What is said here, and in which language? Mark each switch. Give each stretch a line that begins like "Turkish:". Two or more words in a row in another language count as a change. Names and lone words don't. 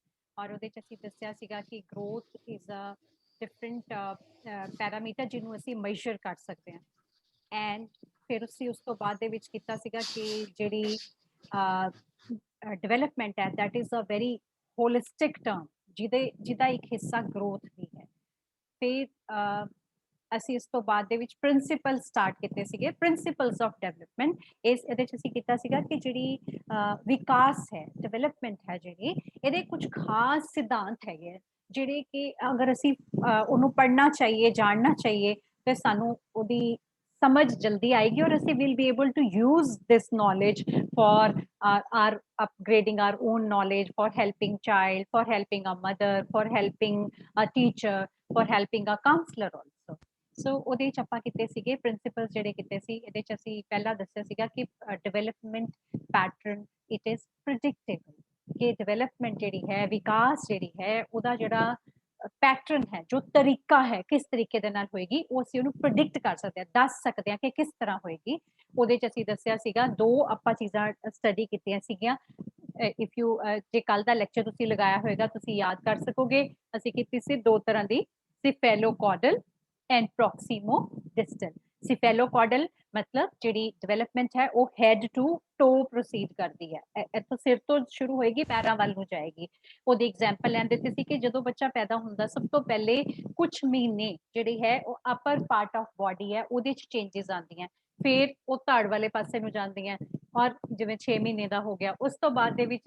Punjabi: ਔਰ ਉਹਦੇ ਚ ਅਸੀਂ ਦੱਸਿਆ ਸੀਗਾ ਕਿ
English: growth is a different parameter
Punjabi: ਜਿਹਨੂੰ ਅਸੀਂ measure ਕਰ ਸਕਦੇ ਹਾਂ ਐਂਡ ਫਿਰ ਅਸੀਂ ਉਸ ਤੋਂ ਬਾਅਦ ਦੇ ਵਿੱਚ ਕੀਤਾ ਸੀਗਾ ਕਿ ਜਿਹੜੀ ਡਿਵੈਲਪਮੈਂਟ ਹੈ
English: that is a very holistic term
Punjabi: ਜਿਹਦਾ ਇੱਕ ਹਿੱਸਾ growth ਵੀ ਹੈ ਫਿਰ ਅਸੀਂ ਇਸ ਤੋਂ ਬਾਅਦ ਦੇ ਵਿੱਚ
English: principle start
Punjabi: ਕੀਤੇ ਸੀਗੇ
English: principles of development
Punjabi: ਇਹਦੇ ਚ ਅਸੀਂ ਕੀਤਾ ਸੀਗਾ ਕਿ ਜਿਹੜੀ ਵਿਕਾਸ ਹੈ ਡਿਵੈਲਪਮੈਂਟ ਹੈ ਜਿਹੜੀ ਇਹਦੇ ਕੁਝ ਖਾਸ ਸਿਧਾਂਤ ਹੈਗੇ ਜਿਹੜੇ ਕਿ ਅਗਰ ਅਸੀਂ ਉਹਨੂੰ ਪੜ੍ਹਨਾ ਚਾਹੀਏ ਜਾਣਨਾ ਚਾਹੀਏ ਤੇ ਸਾਨੂੰ ਉਹਦੀ ਸਮਝ ਜਲਦੀ ਆਏਗੀ ਔਰ ਅਸੀਂ
English: will be able to use this knowledge for our upgrading our own knowledge, for helping child, for helping a mother, for helping a teacher, for helping a counselor also.
Punjabi: ਸੋ ਉਹਦੇ ਚ ਆਪਾਂ ਕੀਤੇ ਸੀਗੇ ਪ੍ਰਿੰਸੀਪਲਸ ਜਿਹੜੇ ਕੀਤੇ ਸੀ ਇਹਦੇ ਚ ਅਸੀਂ ਪਹਿਲਾਂ ਦੱਸਿਆ ਸੀਗਾ ਕਿ
English: development pattern it is predictable
Punjabi: ਕਿ ਡਿਵੈਲਪਮੈਂਟ ਜਿਹੜੀ ਹੈ ਵਿਕਾਸ ਜਿਹੜੀ ਹੈ ਉਹਦਾ ਜਿਹੜਾ ਪੈਟਰਨ ਹੈ ਜੋ ਤਰੀਕਾ ਹੈ ਕਿਸ ਤਰੀਕੇ ਦੇ ਨਾਲ ਹੋਏਗੀ ਉਹ ਅਸੀਂ ਉਹਨੂੰ ਪ੍ਰੈਡਿਕਟ ਕਰ ਸਕਦੇ ਹਾਂ ਦੱਸ ਸਕਦੇ ਹਾਂ ਕਿ ਕਿਸ ਤਰ੍ਹਾਂ ਹੋਏਗੀ ਉਹਦੇ ਚ ਅਸੀਂ ਦੱਸਿਆ ਸੀਗਾ ਦੋ ਆਪਾਂ ਚੀਜ਼ਾਂ ਸਟੱਡੀ ਕੀਤੀਆਂ ਸੀਗੀਆਂ
English: if you
Punjabi: ਜੇ ਕੱਲ ਦਾ ਲੈਕਚਰ ਤੁਸੀਂ ਲਗਾਇਆ ਹੋਏਗਾ ਤੁਸੀਂ ਯਾਦ ਕਰ ਸਕੋਗੇ ਅਸੀਂ ਕੀਤੀ ਸੀ ਦੋ ਤਰ੍ਹਾਂ ਦੀ
English: cephalocaudal and proximo-distal.
Punjabi: Cephalocaudal मतलब ਜਿਹੜੀ ਡਿਵੈਲਪਮੈਂਟ ਹੈ ਉਹ
English: head to toe proceed
Punjabi: ਕਰਦੀ ਹੈ ਇੱਥੋਂ ਸਿਰ ਤੋਂ ਸ਼ੁਰੂ ਹੋਏਗੀ ਪੈਰਾਂ ਵੱਲ ਨੂੰ ਜਾਏਗੀ ਉਹਦੀ ਐਗਜ਼ਾਮਪਲ ਲੈਣ ਦਿੱਤੀ ਸੀ ਕਿ ਜਦੋਂ ਬੱਚਾ ਪੈਦਾ ਹੁੰਦਾ ਸਭ ਤੋਂ ਪਹਿਲੇ ਕੁਝ ਮਹੀਨੇ ਜਿਹੜੀ ਹੈ ਉਹ
English: upper part of body
Punjabi: ਹੈ ਉਹਦੇ ਚ ਚੇਂਜਸ ਆਉਂਦੀਆਂ ਫਿਰ ਉਹ ਧੜ ਵਾਲੇ ਪਾਸੇ ਨੂੰ ਜਾਂਦੀਆਂ ਔਰ ਜਿਵੇਂ 6 ਮਹੀਨੇ ਦਾ ਹੋ ਗਿਆ ਉਸ ਤੋਂ ਬਾਅਦ ਦੇ ਵਿੱਚ